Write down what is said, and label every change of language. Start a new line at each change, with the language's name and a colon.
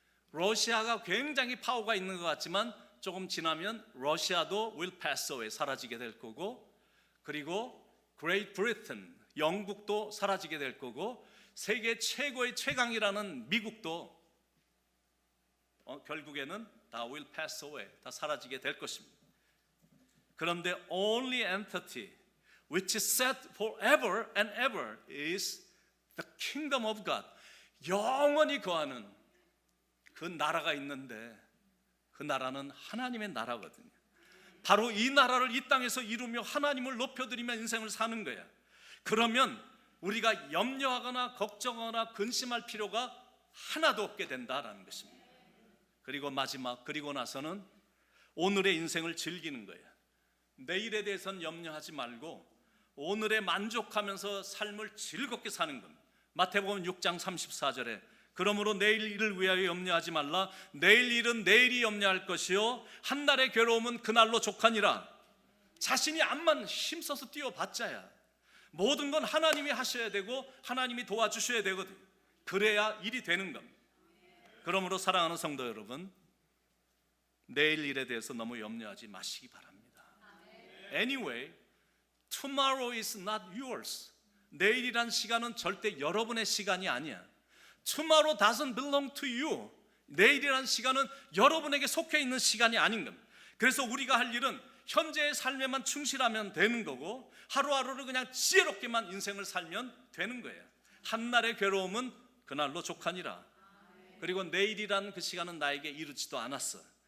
Korean: 러시아가 굉장히 파워가 있는 것 같지만 조금 지나면 러시아도
English: will pass away,
Korean: 사라지게 될 거고, 그리고 Great Britain, 영국도 사라지게 될 거고, 세계 최고의 최강이라는 미국도 결국에는 다 will pass away, 다 사라지게 될 것입니다. 그런데
English: only entity which is set forever and ever is the kingdom of God.
Korean: 영원히 거하는 그 나라가 있는데 그 나라는 하나님의 나라거든요. 바로 이 나라를 이 땅에서 이루며 하나님을 높여드리며 인생을 사는 거야. 그러면 우리가 염려하거나 걱정하거나 근심할 필요가 하나도 없게 된다라는 것입니다. 그리고 마지막, 그리고 나서는 오늘의 인생을 즐기는 거야. 내일에 대해서는 염려하지 말고 오늘에 만족하면서 삶을 즐겁게 사는 겁니다. 마태복음 6장 34절에 그러므로 내일 일을 위하여 염려하지 말라. 내일 일은 내일이 염려할 것이요 한날의 괴로움은 그날로 족하니라. 자신이 암만 힘써서 뛰어봤자야. 모든 건 하나님이 하셔야 되고 하나님이 도와주셔야 되거든. 그래야 일이 되는 겁니다. 그러므로 사랑하는 성도 여러분, 내일 일에 대해서 너무 염려하지 마시기 바랍니다.
English: Anyway, tomorrow is not yours.
Korean: 내일이란 시간은 절대 여러분의 시간이 아니야.
English: Tomorrow doesn't belong to you.
Korean: 내일이란 시간은 여러분에게 속해 있는 시간이 아닌 겁니다. 그래서 우리가 할 일은 현재의 삶에만 충실하면 되는 거고 하루하루를 그냥 지혜롭게만 인생을 살면 되는 거예요. 한날의 괴로움은 그날로 족하니라. 그리고 내일이란 그 시간은 나에게 이르지도 않았어.